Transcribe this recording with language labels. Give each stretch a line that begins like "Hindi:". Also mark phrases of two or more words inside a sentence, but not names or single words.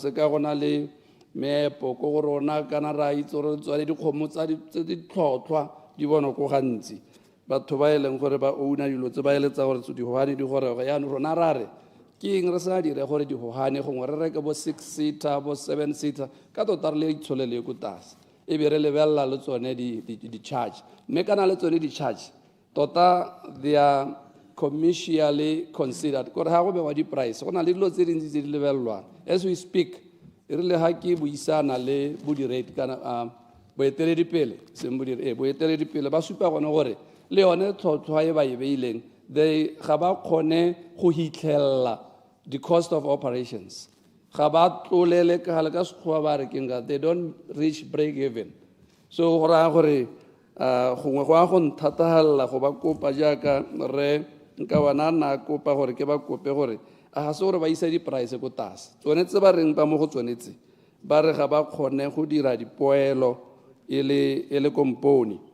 Tswana: se ka gona le meepo ko go rona kana ra itse gore tswane dikgomo tse di tlhotlhwa di bona ko gantsi batho ba e leng gore ba ouna dilo tse ba eletsa gore digogane di gorega yaanong rona ra re ke eng re sa dire gore digogane gongwe re reke bo 6-seater bo 7-seater ka tota re le itsholele ko tlase e be re lebelela le tsone di-charge mme kana le tsone di-charge tota
English: they are commercially considered
Tswana: gore ga go bewa di-price go na le dilo tse dintsi tse di lebelelwang
English: as we speak
Tswana: e rile ga ke buisana le bodirate kana boeteledipele boeteledipele ba supa gone gore le yone tlhotlhwa e ba e beileng ga ba kgone go hitlhelela
English: the cost of operations
Tswana: ga ba tlolele ka gale ka sekgowa ba rekeng ka
English: they don't reach break even so
Tswana: go raya gore gongwe go a go nthatagalela go ba kopa jaaka re nka bona na kopa gore ke ba kope gore a ga se gore ba isa di-price ko tlase tsone tse ba reng ba mo go tsonetse ba re ga ba kgone go dira dipoelo e le kompone